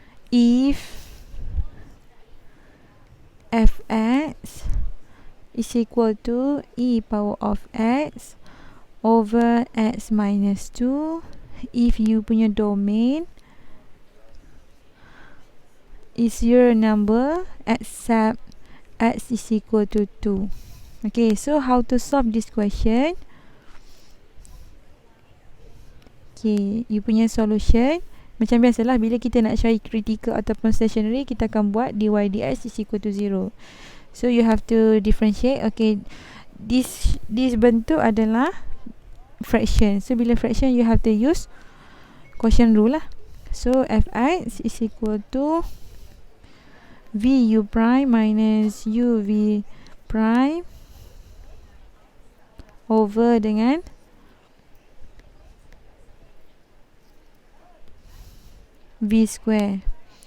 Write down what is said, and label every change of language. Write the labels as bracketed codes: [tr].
[en] if fx is equal to e power of x over x minus 2 if you [ms] punya [en] domain is your number except x is equal to 2. Okay, so how to solve this question? Okay, you [ms] punya solution macam biasalah, bila kita nak cari critical ataupun stationary, kita akan buat [en] dy dx is equal to 0. So you have to differentiate. Okay, this [ms] bentuk adalah [en] fraction. So [ms] bila [en] fraction, you have to use quotient rule lah. So fx is equal to vu prime minus uv prime over [ms] dengan [en] v square.